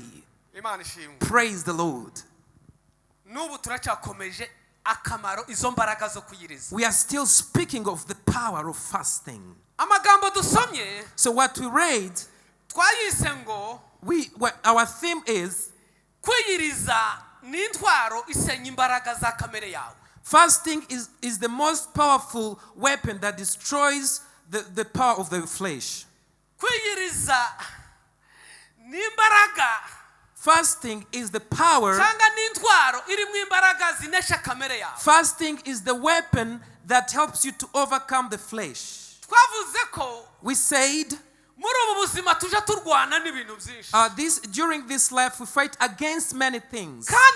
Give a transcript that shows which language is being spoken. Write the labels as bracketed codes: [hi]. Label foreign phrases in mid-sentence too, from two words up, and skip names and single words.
[en] Praise the Lord. We are still speaking of the power of fasting. So what we read, our theme is [rw] Kwiyiriza ni intwaro isenya imbaraga za kamere yawe. [en] Fasting is the most powerful weapon that destroys the power of the flesh. [rw] Kwiyiriza ni imbaraga. [en] Fasting is the power. Fasting is the weapon that helps you to overcome the flesh. We said during this life we fight against many things.